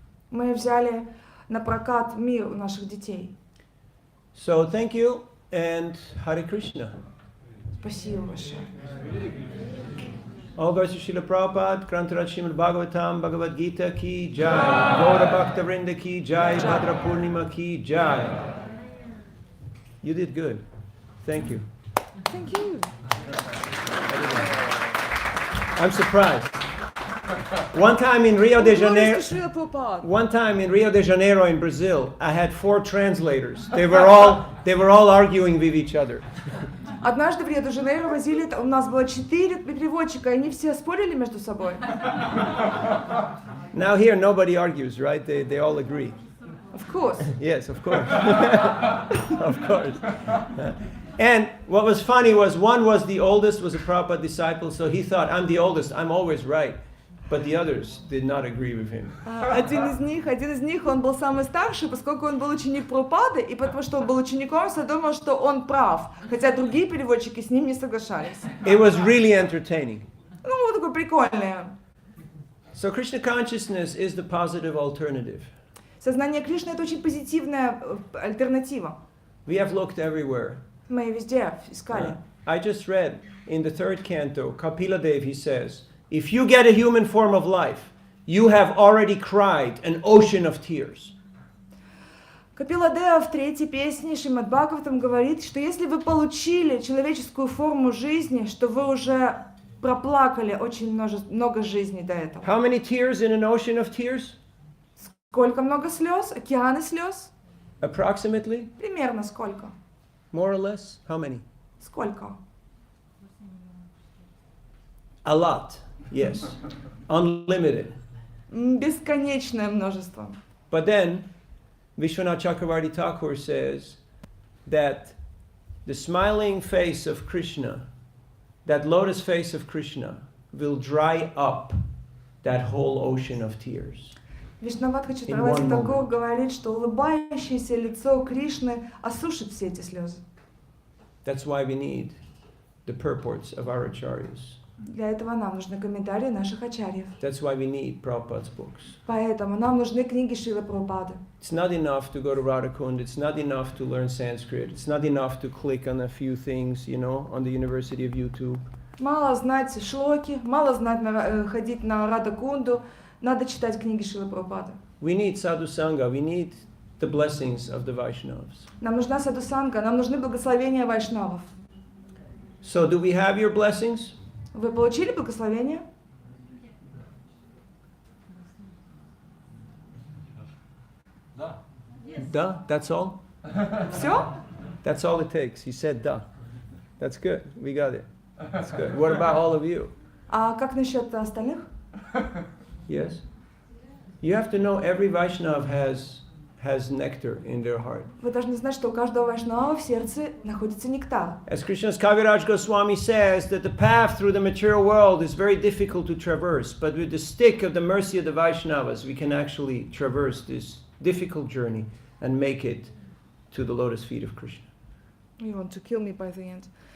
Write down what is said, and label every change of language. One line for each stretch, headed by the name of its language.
Russian: Мы взяли на прокат мир у наших детей.
English: So thank you and Hare Krishna.
Russian: Спасибо большое.
English: All goes to Srila Prabhupada, Grantaraj Srimad Bhagavatam, Bhagavad Gita ki jai, Gaura Bhakta Vrinda ki jai, Bhadra Purnima ki jai. You did good. Thank you. Thank you. I'm surprised. One time in Rio de Janeiro,
Russian: Шрила Прабхупада.
English: one time in Rio de Janeiro in Brazil, I had 4 translators. They were all arguing with each other.
Russian: Однажды в Рио-де-Жанейро возили, у нас было 4 переводчика, и они все спорили между собой.
English: Now here nobody argues, right? They all agree. Of course. Yes, of course. Of course. And what was funny was one was the oldest, was a Prabhupada disciple, so he thought, I'm the oldest, I'm always right. But the others did not agree with him.
Russian: Один из них, он был самый старший, поскольку он был ученик Прабхупады, и потому что он был учеником, я думал, что он прав, хотя другие переводчики с ним не соглашались.
English: It was really entertaining.
Russian: Ну, вот такое прикольное.
English: So Krishna consciousness is the positive alternative.
Russian: Сознание Кришны — это очень позитивная альтернатива.
English: We have looked everywhere.
Russian: Мы везде искали.
English: I just read in the 3rd canto, Kapila Dev, he says, if you get a human form of life, you have already cried an ocean of tears.
Russian: Капила Дева в 3-й песне Шримад Бхагаватам говорит, что если вы получили человеческую форму жизни, что вы уже проплакали очень много жизней до этого.
English: How many tears in an ocean of tears?
Russian: Сколько много слез? Океаны слез?
English: Approximately?
Russian: Примерно сколько?
English: More or less? How many?
Russian: Сколько?
English: A lot. Yes. Unlimited.
Russian: Бесконечное множество.
English: But then, Vishwanath Chakravarti Thakur says that the smiling face of Krishna, that lotus face of Krishna, will dry up that whole ocean of tears.
Russian: Вишнавадха Чатраварти Тхакур говорит, что улыбающееся лицо Кришны осушит все эти слезы.
English: That's why we need the purports of our acharyas.
Russian: Для этого нам нужны комментарии наших ачарьев.
English: That's why we need Prabhupada's books.
Russian: Поэтому нам нужны книги Шрилы Прабхупады.
English: It's not enough to go to Radhakund. It's not enough to learn Sanskrit. It's not enough to click on a few things, you know, on the University of YouTube.
Russian: Мало знать шлоки, мало знать ходить на Радакунду. Надо читать книги Шрилы Прабхупады.
English: We need sadhu sangha. We need the blessings of the Vaishnavas.
Russian: Нам нужна садхусанга, нам нужны благословения вайшнавов.
English: So do we have your blessings?
Russian: Вы получили благословение? Да.
English: Da, that's all?
Russian: Все?
English: That's all it takes. He said da. That's good. We got it. That's good. What about all of you?
Russian: А как насчет остальных?
English: Yes? You have to know every Vaishnav has nectar in their heart.
Russian: Вы должны знать, что у каждого вайшнава в сердце находится нектар.
English: As Krishna's Kaviraj Goswami says, that the path through the material world is very difficult to traverse, but with the stick of the mercy of the Vaishnavas, we can actually traverse this difficult journey and make it to the lotus feet of Krishna. You want to kill me by the end.